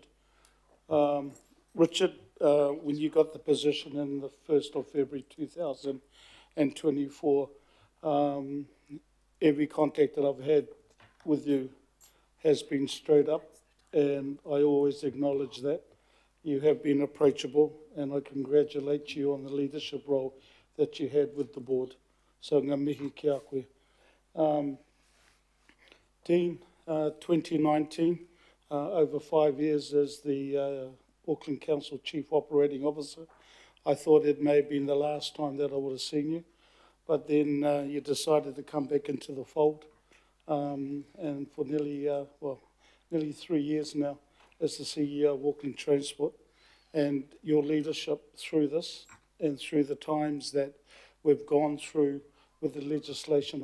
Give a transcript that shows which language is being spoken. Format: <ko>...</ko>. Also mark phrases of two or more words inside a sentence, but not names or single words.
<en>Richard, when you got the position in the 1st of February 2024, every contact that I've had with you has been straight up, and I always acknowledge that. You have been approachable, and I congratulate you on the leadership role that you had with the board.</en> <mi>So ngā mihi ki a koe.</mi> <en>Dean, 2019, over 5 years as the Auckland Council Chief Operating Officer. I thought it may have been the last time that I would have seen you, but then you decided to come back into the fold. And for nearly 3 years now as the CEO of Auckland Transport, and your leadership through this and through the times that we've gone through with the legislation.</en>